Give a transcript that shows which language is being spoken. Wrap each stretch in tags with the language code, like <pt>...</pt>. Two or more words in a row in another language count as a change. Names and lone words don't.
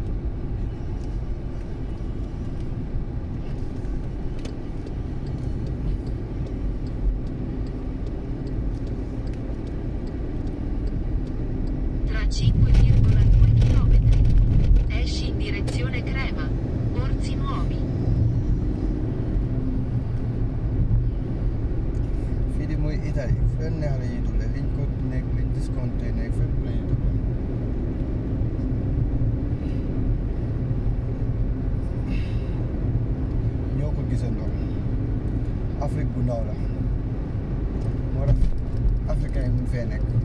<it>Tra 5,2 km. Esci in direzione Crema. Orzi Nuovi.</it> <wo>fii di mooy Italie fu leen neex la ñuy double liñ ko nekk liñ discounté nekk fépp la ñuy double ñoo ko gisandoo Afrique bu ndaw la moo tax africain yi mun fee nekk</wo>